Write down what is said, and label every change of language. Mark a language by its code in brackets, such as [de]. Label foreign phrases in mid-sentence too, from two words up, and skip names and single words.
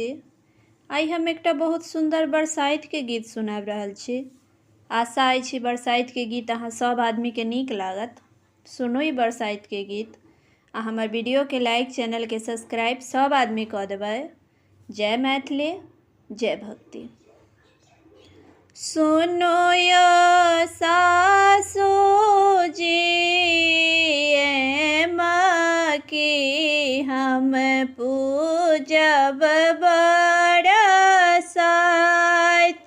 [mai] आई हम एकटा बहुत सुंदर बरसाइत के गीत सुनाब रहल छी। आशा अछि बरसाइत के गीत अहाँ सब आदमी के नीक लागत। सुनू ई बरसाइत के गीत आ हमर वीडियो के लाइक, चैनल के सब्सक्राइब सब आदमी कऽ देबै। जय मैथिली, जय भक्ति। सुनो यो सासू जी कि हम पूजब बरसाइत।